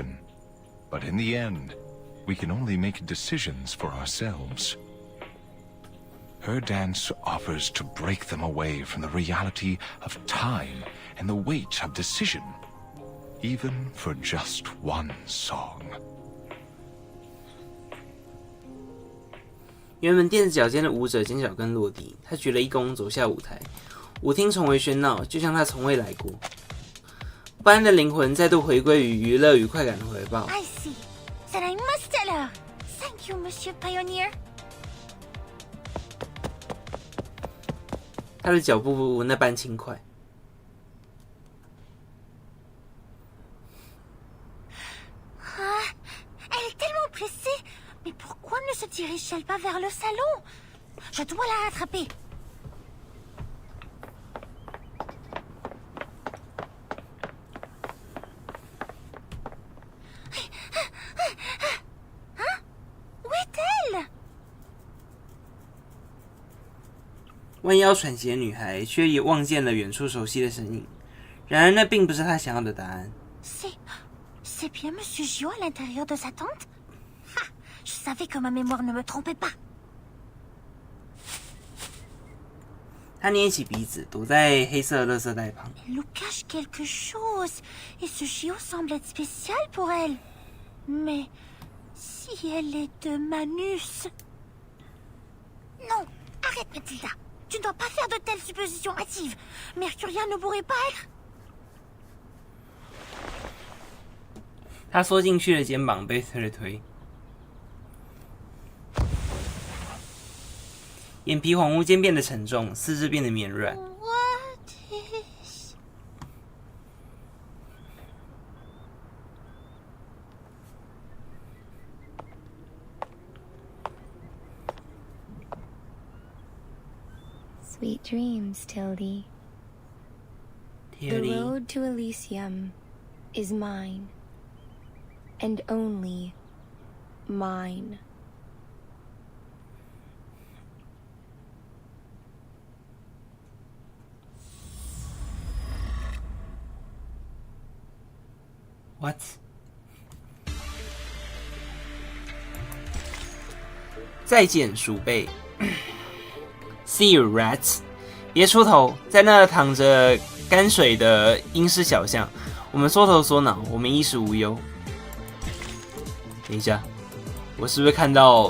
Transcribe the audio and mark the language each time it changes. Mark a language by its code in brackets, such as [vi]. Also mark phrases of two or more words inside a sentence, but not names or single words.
[en] But in the end, we can only make decisions for ourselves. Her dance offers to break them away from the reality of time and the weight of decision, even for just one song. [zh] 原本垫着脚尖的舞者尖脚跟落地，他鞠了一躬，走下舞台。舞厅重回喧闹，就像他从未来过。不安的灵魂再度回归于娱乐与快感的怀抱。 [en] I see. Then I must tell her. Thank you, Monsieur Pioneer. [zh] 他的脚步那般轻快。 [fr] Ah, elle est tellement pressée. Mais pourquoi ne se dirige-t-elle pas vers le salon? Je dois la rattraper. Hein? Où est-elle? [zh] 弯腰喘息的女孩却也望见了远处熟悉的身影，然而那并不是她想要的答案。 [fr] C'est bien Monsieur Gio à l'intérieur de sa tente? Ha! Je savais que ma mémoire ne me trompait pas. [zh] 她捏起鼻子，躲在黑色垃圾袋旁。 [fr] Elle nous cache quelque chose, et ce Gio semble être spécial pour elle. Mais si elle est de Manus... Non, arrête Mathilda. Tu ne dois pas faire de telles suppositions hâtives. Mercuria ne pourrait pas être... [zh] 他缩进去的肩膀被推了推，眼皮恍惚间变得沉重，四肢变得绵软。 [en] What is... Sweet dreams, Tildy. The road to Elysium is mine. And only mine. What? [zh] 再见，鼠辈。 [en] See you, rats！ [zh] 别出头，在那淌着泔水的阴湿小巷，我们缩头缩脑，我们衣食无忧。等一下，我是不是看到？